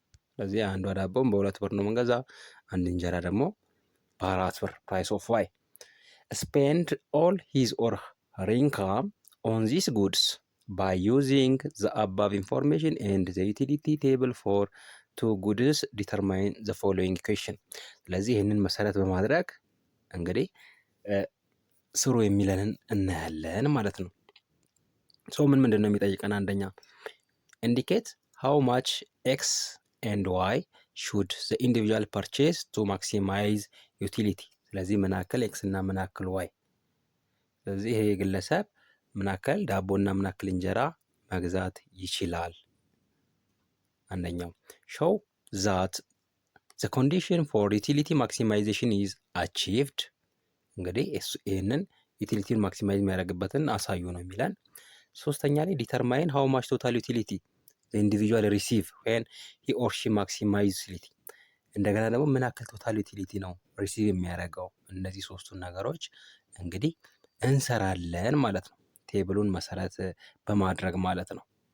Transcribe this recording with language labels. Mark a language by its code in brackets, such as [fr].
[am] ስለዚህ አንዷ ዳቦም በ2 ብር ነው የምንገዛ፣ አንድ እንጀራ ደግሞ በ4 ብር። [en] ፕራይስ ኦፍ ዋይ spend all his or her income on these goods by using the above information and the utility table for 2 goods determine the following equation። [am] ስለዚህ ይህንን መሰረት በማድረግ እንግዲህ ስሩ የሚለንን እናያለን ማለት ነው። ሶ ምንድን ነው የሚጠይቀን? አንደኛ [en] indicate how much x and y should the individual purchase to maximize utility። [am] ስለዚህ ምናክል ኤክስ እና ምናክል ዋይ። ስለዚህ ይሄ ግለሰብ ምናክል ዳቦና ምናክል እንጀራ መግዛት ይችላል። አንደኛው [en] show that the condition for utility maximization is achieved። [am] እንግዲህ ይህንን ዩቲሊቲውን ማክሲማይዝ የሚያደርግበትን አሳዩ ነው የሚለን። ሶስተኛ ላይ [en] ዲተርማይን ሃው ማች ቶታል ዩቲሊቲ ኢንዲቪጁዋል ሪሲቭ ዌን ሂ ኦር ሺ ማክሲማይዝ ዩቲሊቲ። [am] እንደገና ደግሞ ምን ያክል ቶታል ዩቲሊቲ ነው ሪሲቭ የሚያደርገው። እነዚህ ሶስቱን ነገሮች እንግዲህ እንሰራለን ማለት ነው፣ ቴብሉን መሰረት በማድረግ ማለት ነው።